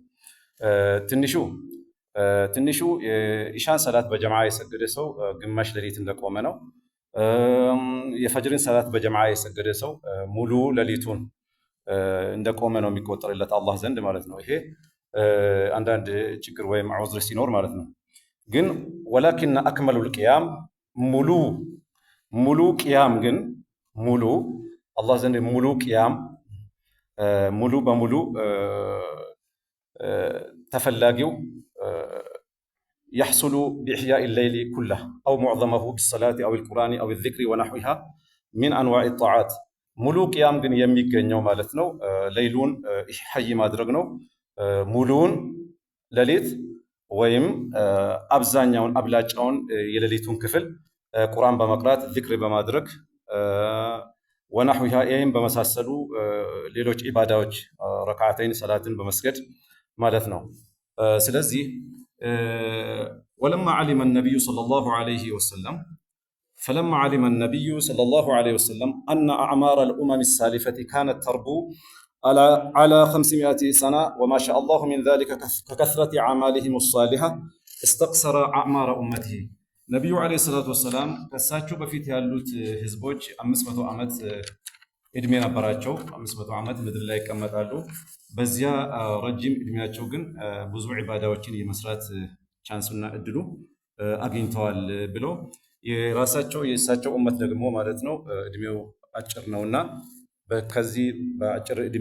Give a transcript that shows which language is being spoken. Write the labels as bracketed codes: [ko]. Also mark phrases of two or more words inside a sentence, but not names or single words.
[am] ትንሹ የኢሻን ሰላት በጀማዓ የሰገደ ሰው ግማሽ ሌሊት እንደቆመ ነው። የፈጅርን ሰላት በጀማዓ የሰገደ ሰው ሙሉ ሌሊቱን እንደቆመ ነው የሚቆጠርለት አላህ ዘንድ ማለት ነው። ይሄ አንዳንድ ችግር ወይም ዑዝር ሲኖር ማለት ነው። ግን [ar] ولكن أكمل القيام [am] ሙሉ ቂያም ግን ሙሉ አላህ ዘንድ ሙሉ ቂያም ሙሉ በሙሉ [ar] ተፈላጊው يحصل بإحياء الليل كله أو معظمه بالصلاة أو القرآن أو الذكر ونحوها من أنواع الطاعات. [am] ሙሉ ቂያም ግን የሚገኘው ማለት ነው ሌይሉን ሐይ ማድረግ ነው። ሙሉውን ሌሊት ወይም አብዛኛውን አብላጫውን የሌሊቱን ክፍል ቁርአን በመቅራት ዚክር በማድረግ ወነሕዊሃ ይህም በመሳሰሉ ሌሎች ዒባዳዎች ረክዓተይን ሰላትን በመስገድ ማለት ነው። ስለዚህ [ar] ولما علم النبي صلى الله عليه وسلم فلما علم النبي صلى الله عليه وسلم أن أعمار الأمم السالفة كانت تربو على 500 سنة وما شاء الله من ذلك ككثرة أعمالهم الصالحة استقصر أعمار أمته. [am] ነቢዩ [ar] عليه الصلاة والسلام [am] ከሳቸው በፊት ያሉት ህዝቦች 500 ዓመት እድሜ ነበራቸው። 500 ዓመት ምድር ላይ ይቀመጣሉ። በዚያ ረጅም እድሜያቸው ግን ብዙ ዒባዳዎችን የመስራት ቻንሱና እድሉ አግኝተዋል ብሎ የእሳቸው ኡመት ደግሞ ማለት ነው እድሜው አጭር ነውና ከዚህ በአጭር እድሜ